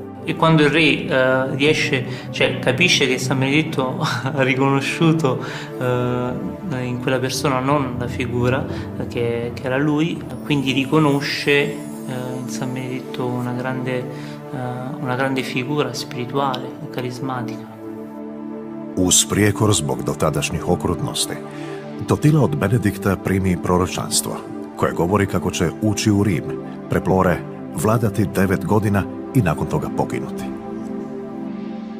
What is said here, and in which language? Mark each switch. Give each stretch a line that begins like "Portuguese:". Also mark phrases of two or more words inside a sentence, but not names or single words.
Italian: E quando il re capisce che San Benedetto ha riconosciuto in quella persona non la figura che era lui, quindi riconosce in San Benedetto una grande figura spirituale, carismatica.
Croatian: Uz prijekor zbog dotadašnjih okrutnosti, Totila od Benedikta primi proročanstvo, koje govori kako će ući u Rim, preplore, vladati 9 godina i nakon toga poginuti.